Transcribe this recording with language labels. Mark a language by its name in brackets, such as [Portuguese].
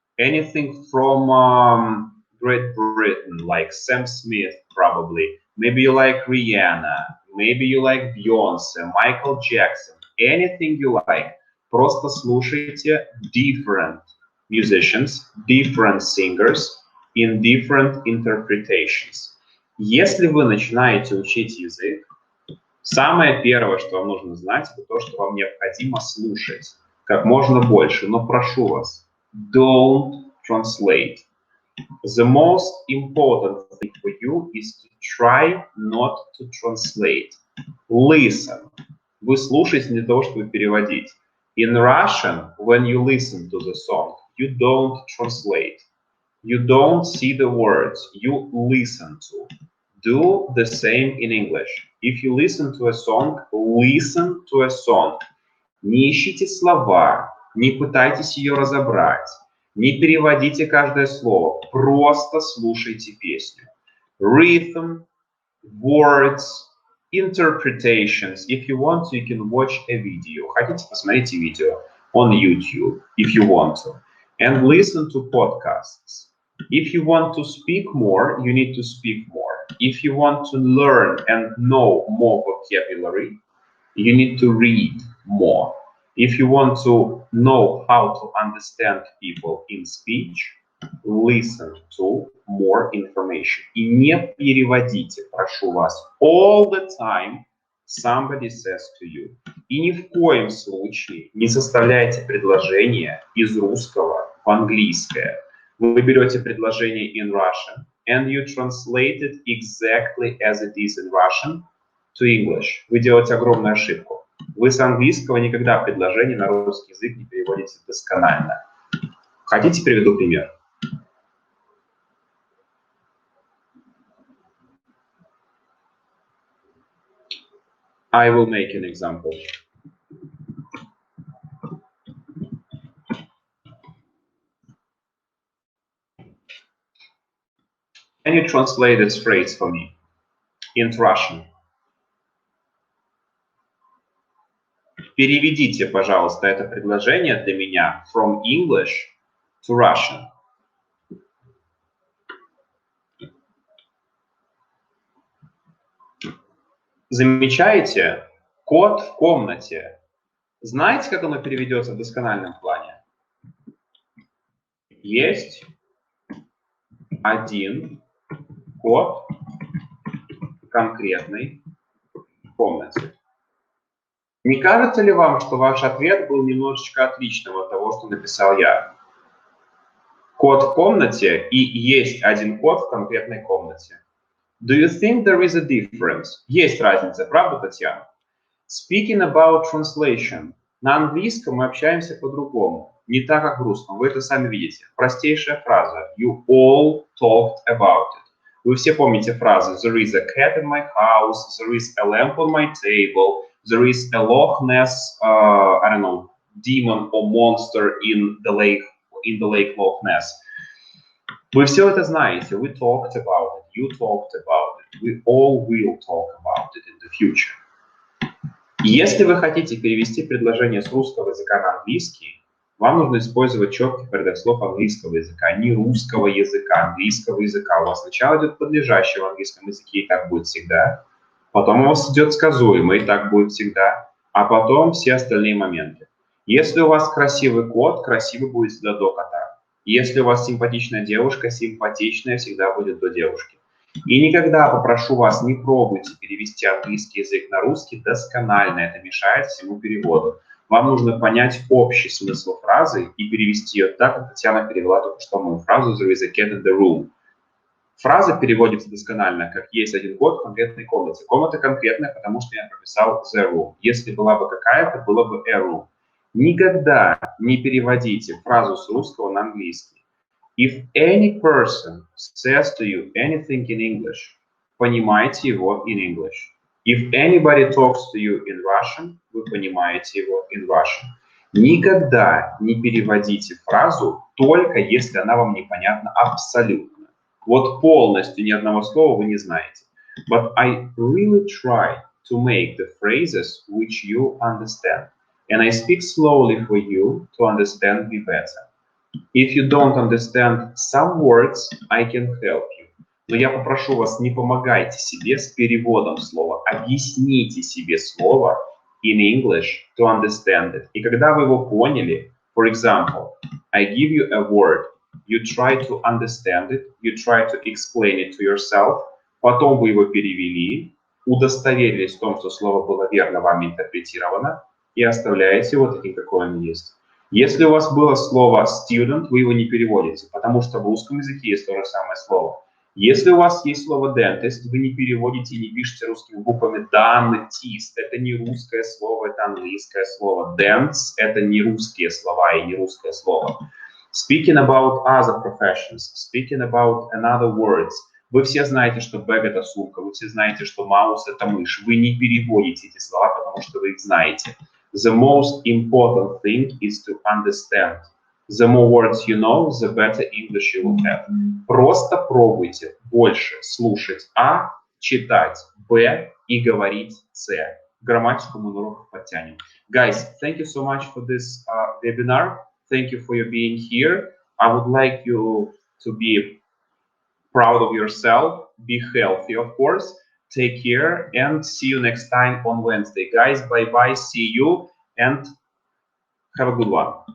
[English] Anything from Great Britain, like Sam Smith, probably. Maybe you like Rihanna. Maybe you like Beyonce, Michael Jackson. Anything you like. [Russian] Просто слушайте [English] different musicians, different singers in different interpretations. [Russian] Если вы начинаете учить язык, самое первое, что вам нужно знать, это то, что вам необходимо слушать как можно больше. Но прошу вас, [English] don't translate. The most important thing for you is to try not to translate. Listen. [Russian] Вы слушаете не для того, чтобы переводить. [English] In Russian, when you listen to the song, you don't translate. You don't see the words, you listen to. Do the same in English. If you listen to a song, listen to a song. [Russian] Не ищите слова, не пытайтесь ее разобрать, не переводите каждое слово, просто слушайте песню. [English] Rhythm, words, interpretations. If you want, you can watch a video. [Russian] Хотите, посмотрите видео [English] on YouTube, if you want to. And listen to podcasts. If you want to speak more, you need to speak more. If you want to learn and know more vocabulary, you need to read more. If you want to know how to understand people in speech, listen to more information. [Russian] И не переводите, прошу вас. [English] All the time somebody says to you. [Russian] И ни в коем случае не составляйте предложение из русского в английское. Вы берете предложение [English] in Russian and you translate it exactly as it is in Russian to English. [Russian] Вы делаете огромную ошибку. Вы с английского никогда предложение на русский язык не переводите досконально. Хотите, приведу пример? [English] I will make an example. Can you translate this phrase for me into Russian? [Russian] Переведите, пожалуйста, это предложение для меня [English] from English to Russian. [Russian] Замечаете? Кот в комнате. Знаете, как оно переведется в доскональном плане? Есть один кот в конкретной комнате. Не кажется ли вам, что ваш ответ был немножечко отличным от того, что написал я? Кот в комнате и есть один кот в конкретной комнате. [English] Do you think there is a difference? [Russian] Есть разница, правда, Татьяна? [English] Speaking about translation. [Russian] На английском мы общаемся по-другому. Не так, как в русском. Вы это сами видите. Простейшая фраза. [English] You all talked about it. [Russian] Вы все помните фразы [English] There is a cat in my house. There is a lamp on my table. There is a Loch Ness, I don't know, demon or monster in the lake Loch Ness. [Russian] Вы все это знаете. [English] We talked about it. You talked about it. We all will talk about it in the future. [Russian] Если вы хотите перевести предложение с русского языка на английский, вам нужно использовать четкий порядок слов английского языка, не русского языка, английского языка. У вас сначала идет подлежащее в английском языке, и так будет всегда. Потом у вас идет сказуемый, и так будет всегда. А потом все остальные моменты. Если у вас красивый кот, красивый будет всегда до кота. Если у вас симпатичная девушка, симпатичная всегда будет до девушки. И никогда, попрошу вас, не пробуйте перевести английский язык на русский досконально. Это мешает всему переводу. Вам нужно понять общий смысл фразы и перевести ее так, как Татьяна перевела только что мою фразу [English] «There is a cat in the room». [Russian] Фраза переводится досконально, как есть один кот в конкретной комнате. Комната конкретная, потому что я прописал the room. Если была бы какая-то, было бы a room. Никогда не переводите фразу с русского на английский. [English] If any person says to you anything in English, [Russian] понимаете его [English] in English. If anybody talks to you in Russian, [Russian] вы понимаете его [English] in Russian. [Russian] Никогда не переводите фразу, только если она вам непонятна абсолютно. Вот полностью ни одного слова вы не знаете. [English] But I really try to make the phrases which you understand. And I speak slowly for you to understand me better. If you don't understand some words, I can help you. [Russian] Но я попрошу вас, не помогайте себе с переводом слова. Объясните себе слово [English] in English to understand it. [Russian] И когда вы его поняли, [English] for example, I give you a word, you try to understand it, you try to explain it to yourself, [Russian] потом вы его перевели, удостоверились в том, что слово было верно вами интерпретировано, и оставляете его таким, какой он есть. Если у вас было слово student, вы его не переводите, потому что в русском языке есть то же самое слово. Если у вас есть слово dentist, вы не переводите и не пишете русскими буквами dentist. Это не русское слово, это английское слово. Dents – это не русские слова и не русское слово. [English] Speaking about other professions, speaking about another words. [Russian] Вы все знаете, что bag – это сумка, вы все знаете, что mouse – это мышь. Вы не переводите эти слова, потому что вы их знаете. [English] The most important thing is to understand. The more words you know, the better English you will have. [Russian] Просто пробуйте больше слушать А, читать Б и говорить С. Грамматику мы на уроках подтянем. [English] Guys, thank you so much for this webinar. Thank you for your being here. I would like you to be proud of yourself. Be healthy, of course. Take care and see you next time on Wednesday. Guys, bye-bye. See you and have a good one.